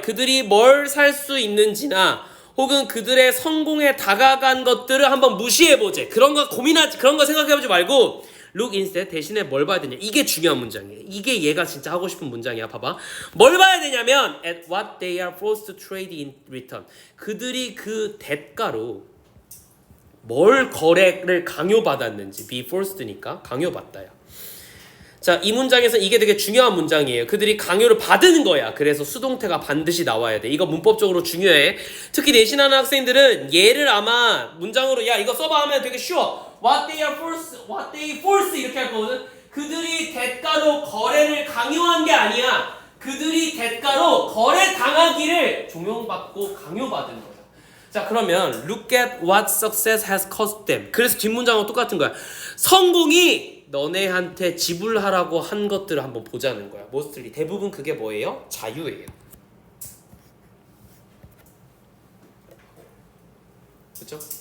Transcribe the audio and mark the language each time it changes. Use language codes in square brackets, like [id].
[ko] 그들이 뭘 살 수 있는지나 혹은 그들의 성공에 다가간 것들을 한번 무시해보제. 그런 거 생각해보지 말고 [en] look instead [ko] 대신에 뭘 봐야 되냐. 이게 중요한 문장이에요. 이게 얘가 진짜 하고 싶은 문장이야. 봐봐. 뭘 봐야 되냐면 [en] at what they are forced to trade in return. [ko] 그들이 그 대가로 뭘 거래를 강요받았는지. be forced니까 강요받다야. 자, 이 문장에서 이게 되게 중요한 문장이에요. 그들이 강요를 받은 거야. 그래서 수동태가 반드시 나와야 돼. 이거 문법적으로 중요해. 특히 내신하는 학생들은 얘를 아마 문장으로 야 이거 써봐 하면 되게 쉬워. [en] What they force [ko] 이렇게 할 거거든. 그들이 대가로 거래를 강요한 게 아니야. 그들이 대가로 거래 당하기를 종용받고 강요받은 거야. [en] 자, 그러면 look at what success has cost them. [ko] 그래서 뒷문장은 똑같은 거야. 성공이 너네한테 지불하라고 한 것들을 한번 보자는 거야. mostly 대부분 그게 뭐예요? 자유예요. 그렇죠?